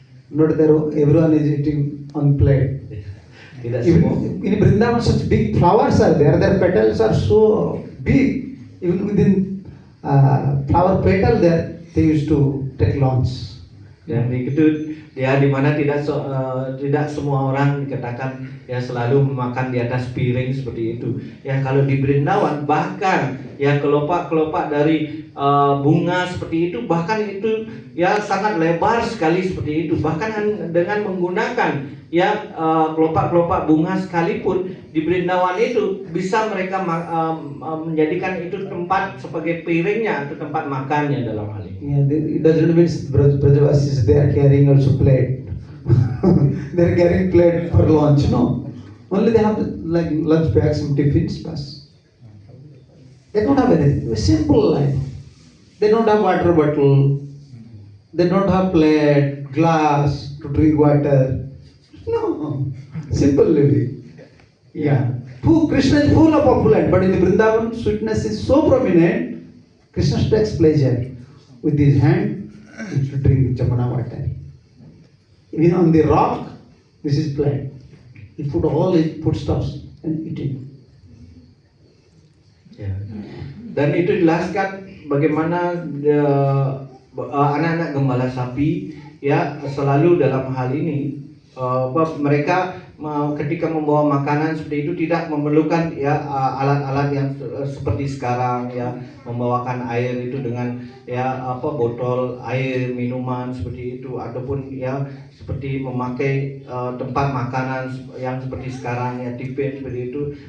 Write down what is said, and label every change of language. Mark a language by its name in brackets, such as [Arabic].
[English] Not that everyone is eating on plate. [Indonesian] Tidak semua. [English] Even in Vrindavan, such big flowers are there. Their petals are so big. Even within flower petal, there they used to take lunch. [Indonesian] Dan itu ya di mana tidak semua orang dikatakan ya selalu memakan di atas piring seperti itu. Ya kalau di Vrindavan bahkan ya kelopak-kelopak dari bunga seperti itu, bahkan itu ya sangat lebar sekali seperti itu. Bahkan dengan menggunakan ya kelopak-kelopak bunga sekalipun di Vrindavan itu bisa mereka menjadikan itu tempat sebagai piringnya atau tempat makannya dalam hal ini. [English] Yeah, it doesn't mean Brajavasis they are carrying also plate. They are carrying plate for lunch. No, only they have like lunch bags, some tiffins, plus. They don't have anything. A simple life. They don't have water bottle. They don't have plate, glass to drink water. No, simple living. Yeah. Krishna is full of opulence, but in the Vrindavan, sweetness is so prominent. Krishna takes pleasure. With his hand, he should drink Jamuna water. Even on the rock, this is plate. He put all his foodstuffs and eat it. [Indonesian] Ya. Dan itu jelaskan bagaimana anak-anak gembala sapi ya selalu dalam hal ini mereka ketika membawa makanan seperti itu tidak memerlukan ya alat-alat yang seperti sekarang ya, membawakan air itu dengan ya botol air minuman seperti itu, ataupun ya seperti memakai tempat makanan yang seperti sekarang ya, tipen seperti itu.